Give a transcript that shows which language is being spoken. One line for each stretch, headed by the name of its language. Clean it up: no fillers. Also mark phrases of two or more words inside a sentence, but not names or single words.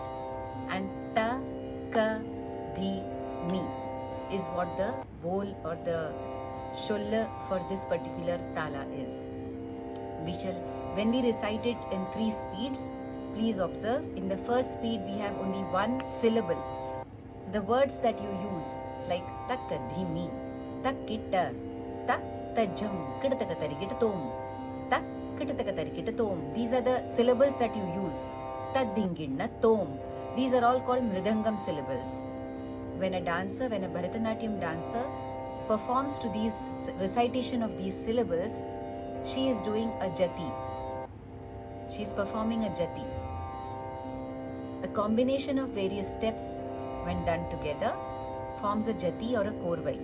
English: And Ta, Ka, Dhi, Mi is what the bol or the sholla for this particular tala is. When we recite it in 3 speeds, please observe, in the first speed we have only 1 syllable. The words that you use like takka dhimi, takkitta, tak tajam, kidatakatari tom, tak kidatakatari tom. These are the syllables that you use. Tadinginna tom. These are all called mridangam syllables. When a Bharatanatyam dancer performs to these recitation of these syllables, she is doing a jati. She is performing a jati. A combination of various steps, when done together, forms a jati or a korvai.